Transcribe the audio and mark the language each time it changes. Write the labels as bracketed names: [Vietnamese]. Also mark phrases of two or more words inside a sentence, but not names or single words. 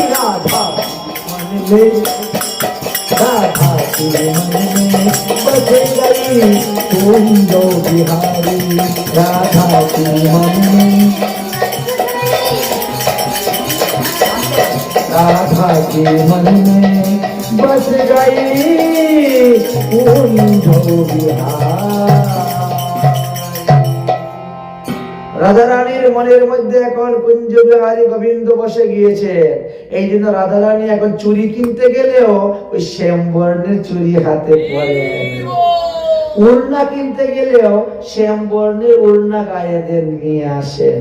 [Hindi] राधा मन में, राधा की मन में बसे गई कुंज बिहारी, राधा की मन में, राधा की मन में बस गई कुंज बिहारी। [Bangla] রাধারানীর মনের মধ্যে এখন কুঞ্জ বিহারী গোবিন্দ বসে গিয়েছে। এই জন্য রাধারানী এখন চুরি কিনতে গেলেও ওই শ্যামবর্ণের চুরি হাতে পরে, ওড়না কিনতে গেলেও শ্যামবর্ণের ওড়না গায়ে দিয়ে নিয়ে আসেন।